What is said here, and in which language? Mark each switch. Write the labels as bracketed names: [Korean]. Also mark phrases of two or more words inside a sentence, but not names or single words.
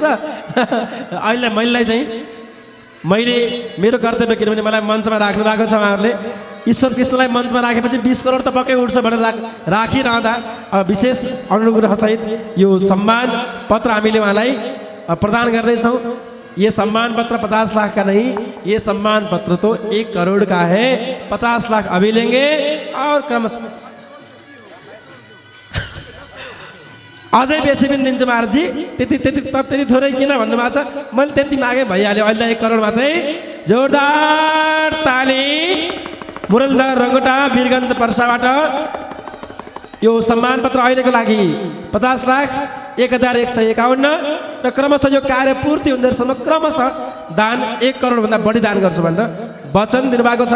[Nepali] अहिले मैले मेरो कर्तव्य, किनभने मलाई मञ्चमा राख्नु भएको छ उहाँहरूले। ईश्वर कृष्णलाई मञ्चमा राखेपछि 20 करोड त पक्कै उठ्छ भनेर राखिरहँदा अब विशेष अनुग्रहसहित यो सम्मान पत्र हामीले उहाँलाई प्रदान गर्दैछौँ। [Hindi] ये सम्मान पत्र 50 लाख का नहीं, ये सम्मान पत्र तो 1 करोड़ का है। 50 लाख अभी लेंगे और [Nepali] क्रमशः अझै बेसी पनि दिन्छु महाराजजी। त्यति थोरै किन भन्नुभएको छ? मैले त्यति मागे भइहाल्यो। अहिले 1 करोड मात्रै। जोरदार ताली। मुरलीधर रङ्गटा वीरगञ्ज पर्साबाट यो सम्मान पत्र अहिलेको लागि 50 लाख 1,151 र क्रमशः यो कार्य पूर्ति हुँदासम्म क्रमशः दान 1 करोडभन्दा बढी दान गर्छु भनेर वचन दिनुभएको छ।